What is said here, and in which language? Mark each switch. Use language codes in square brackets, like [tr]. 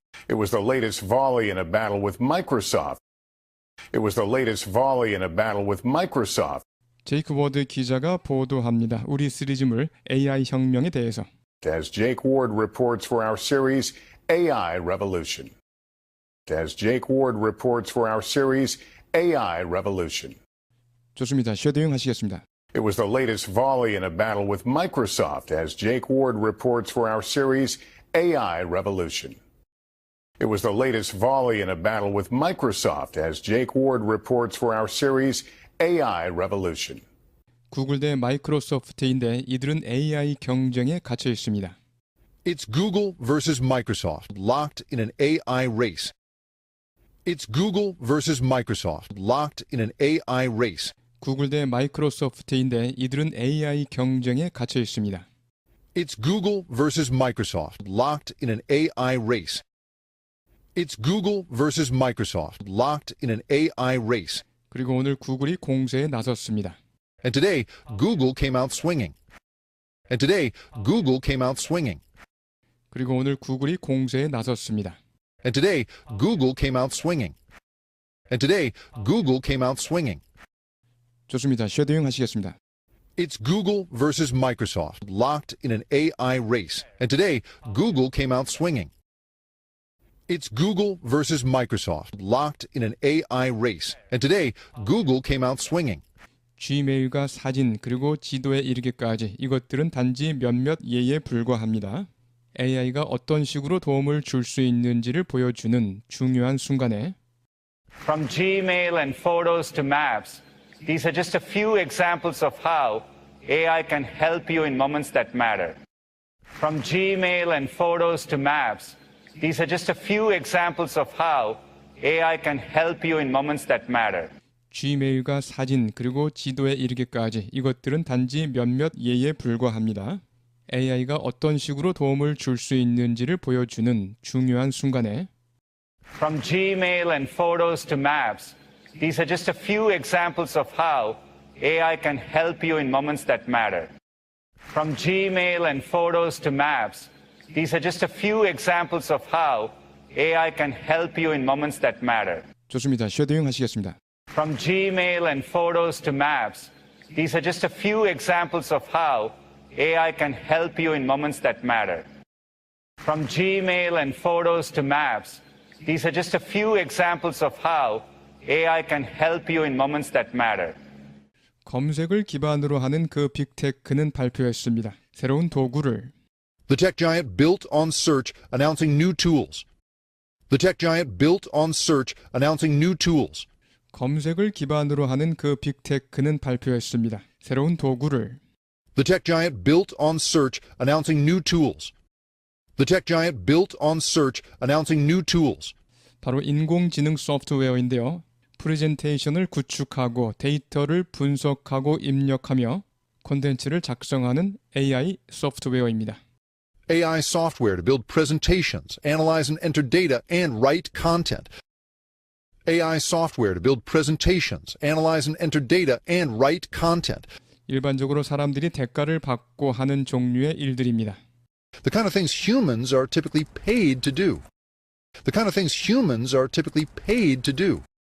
[en] It was the latest volley in a battle with Microsoft. It was the latest volley in a battle with Microsoft. [ko] 제이크 워드 기자가 보도합니다. 우리 시리즈물 AI 혁명에 대해서. [en] As Jake Ward reports for our series AI Revolution. As Jake Ward reports for our series AI Revolution. [ko] 좋습니다. 쉐도잉 하시겠습니다. [en] It was the latest volley in a battle with Microsoft, as Jake Ward reports for our series AI Revolution. It was the latest volley in a battle with Microsoft, as Jake Ward reports for our series AI Revolution. [ko] 구글 대 마이크로소프트인데 이들은 AI 경쟁에 갇혀 있습니다. [en] It's Google versus Microsoft, locked in an AI race. It's Google versus Microsoft, locked in an AI race. [ko] 구글 대 마이크로소프트인데 이들은 AI 경쟁에 갇혀 있습니다. [en] It's Google versus Microsoft, locked in an AI race. It's Google versus Microsoft, locked in an AI race. [ko] 그리고 오늘 구글이 공세에 나섰습니다. [en] And today, Google came out swinging. And today, Google came out swinging. [ko] 그리고 오늘 구글이 공세에 나섰습니다. [en] And today, Google came out swinging. And today, Google came out swinging. [ko] 좋습니다. 쉐도잉 하시겠습니다. [en] It's Google versus Microsoft, locked in an AI race. And today, Google came out swinging. It's Google versus Microsoft, locked in an AI race. And today, Google came out swinging. [ko] Gmail과 사진 그리고 지도에 이르기까지 이것들은 단지 몇몇 예에 불과합니다. AI가 어떤 식으로 도움을 줄 수 있는지를 보여주는 중요한 순간에 [en] From Gmail and photos to maps, these are just a few examples of how AI can help you in moments that matter. From Gmail and photos to maps, these are just a few examples of how AI can help you in moments that matter. [ko] Gmail과 사진 그리고 지도에 이르기까지 이것들은 단지 몇몇 예에 불과합니다. AI가 어떤 식으로 도움을 줄 수 있는지를 보여주는 중요한 순간에 [en] From Gmail and photos to maps, these are just a few examples of how AI can help you in moments that matter. From Gmail and photos to maps, these are just a few examples of how AI can help you in moments that matter. [ko] 좋습니다. 쉐도잉 하시겠습니다. [en] From Gmail and photos to maps, these are just a few examples of how AI can help you in moments that matter. From Gmail and photos to maps, these are just a few examples of how AI can help you in moments that matter. [ko] 검색을 기반으로 하는 그 빅테크는 발표했습니다. 새로운 도구를 [en] The tech giant built on search, announcing new tools. The tech giant built on search, announcing new tools. [ko] 검색을 기반으로 하는 그 빅테크는 발표했습니다. 새로운 도구를 [en] The tech giant built on search, announcing new tools. The tech giant built on search, announcing new tools. [ko] 바로 인공지능 소프트웨어인데요. 프레젠테이션을 구축하고 데이터를 분석하고 입력하며 콘텐츠를 작성하는 AI 소프트웨어입니다. [en] AI software to build presentations, analyze and enter data, and write content. AI software to build presentations, analyze and enter data, and write content. [ko] 일반적으로 사람들이 대가를 받고 하는 종류의 일들입니다. [en] The kind of things humans are typically paid to do. The kind of things humans are typically paid to do.